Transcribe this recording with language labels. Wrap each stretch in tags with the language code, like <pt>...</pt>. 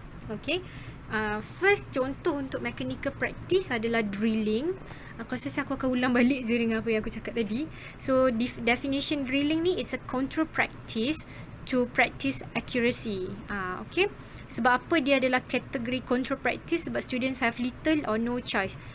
<ms>Okay, first contoh untuk mechanical practice adalah drilling. Aku rasa aku akan ulang balik je dengan apa yang aku cakap tadi.</ms> <en>So definition drilling ni is a control practice to practice accuracy.</en> <ms>Okay, sebab apa dia adalah kategori control practice?</ms> <en>Sebab students have little or no choice.</en>